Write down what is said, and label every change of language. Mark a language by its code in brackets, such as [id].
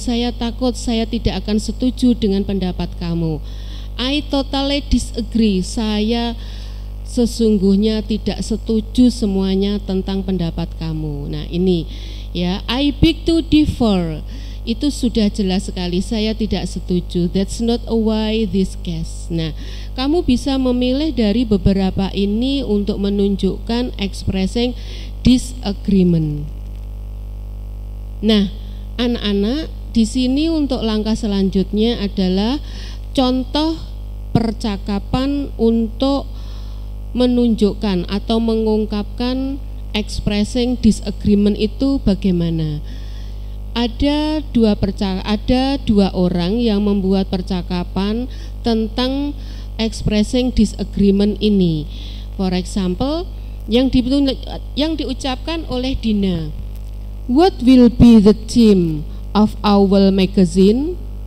[id] Saya takut, saya tidak akan setuju dengan pendapat kamu. [en] I totally disagree. [id] Saya sesungguhnya tidak setuju semuanya tentang pendapat kamu. Nah, ini ya, [en] I beg to differ. [id] Itu sudah jelas sekali, saya tidak setuju. [en] That's not a why this case. [id] Nah, kamu bisa memilih dari beberapa ini untuk menunjukkan expressing disagreement. Nah, anak-anak, di sini untuk langkah selanjutnya adalah contoh percakapan untuk menunjukkan atau mengungkapkan expressing disagreement itu bagaimana. Ada dua orang yang membuat percakapan tentang expressing disagreement ini. [en] For example, [id] yang diucapkan oleh Dina. [en] What will be the theme of our magazine?